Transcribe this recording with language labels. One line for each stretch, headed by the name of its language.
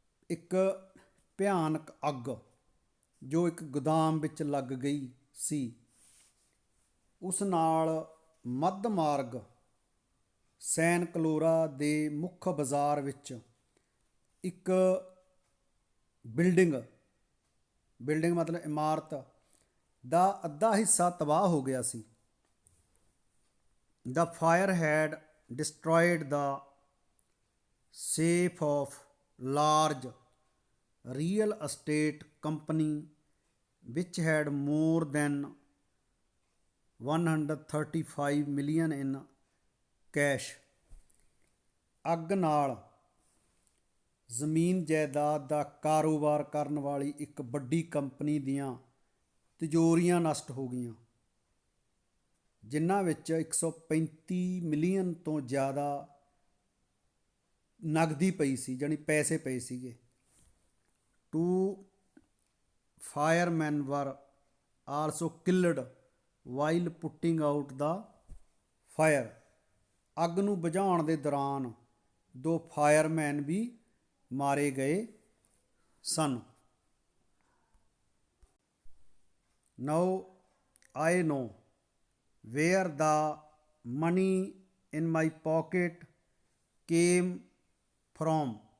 Punjabi: ਇੱਕ ਭਿਆਨਕ ਅੱਗ ਜੋ ਇੱਕ ਗੋਦਾਮ ਵਿੱਚ ਲੱਗ ਗਈ ਸੀ, ਉਸ ਨਾਲ ਮੱਧ ਮਾਰਗ ਸੈਨ ਕਲੋਰਾ ਦੇ ਮੁੱਖ ਬਾਜ਼ਾਰ ਵਿੱਚ ਇੱਕ ਬਿਲਡਿੰਗ ਮਤਲਬ ਇਮਾਰਤ ਦਾ ਅੱਧਾ ਹਿੱਸਾ ਤਬਾਹ ਹੋ ਗਿਆ ਸੀ।
English: The fire had destroyed the safe of large real estate company which had more than 135 million in cash.
Punjabi: ਅੱਗ ਨਾਲ ਜ਼ਮੀਨ ਜਾਇਦਾਦ ਦਾ ਕਾਰੋਬਾਰ ਕਰਨ ਵਾਲੀ ਇੱਕ ਵੱਡੀ ਕੰਪਨੀ ਦੀਆਂ ਤਿਜੋਰੀਆਂ ਨਸ਼ਟ ਹੋ ਗਈਆਂ, ਜਿਨ੍ਹਾਂ ਵਿੱਚ 135 ਮਿਲੀਅਨ ਤੋਂ ਜ਼ਿਆਦਾ ਨਗਦੀ ਪਈ ਸੀ, ਜਾਣੀ ਪੈਸੇ ਪਏ ਸੀਗੇ।
English: 2 firemen were also killed while putting out the fire.
Punjabi: ਅੱਗ ਨੂੰ ਬੁਝਾਉਣ ਦੇ ਦੌਰਾਨ 2 ਫਾਇਰਮੈਨ ਵੀ ਮਾਰੇ ਗਏ ਸਨ।
English: Now I know where the money in my pocket came from.